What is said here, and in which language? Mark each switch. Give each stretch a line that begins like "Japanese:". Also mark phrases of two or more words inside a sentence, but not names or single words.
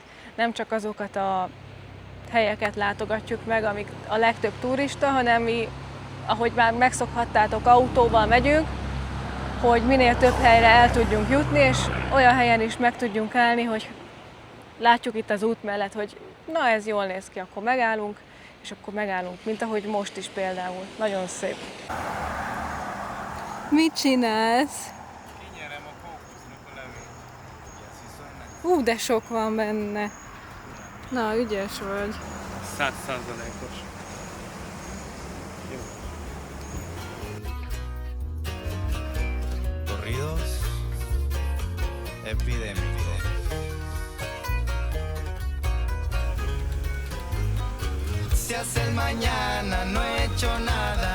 Hungarian: Nem csak azokat a helyeket látogatjuk meg, amik a legtöbb turista, hanem mi, ahogy már megszokhattátok, autóval megyünk, hogy minél több helyre el tudjunk jutni, és olyan helyen is meg tudjunk állni, hogy látjuk itt az út mellett, hogy na ez jól néz ki, akkor megállunk, és akkor megállunk, mint ahogy most is például. Nagyon szép. Mit csinálsz? Kinyerem a kókusznak a levét. De sok van benne. Na, ügyes vagy. 100%-os.
Spanish: Corridos epidémicos. Se hace el mañana, no he hecho nada.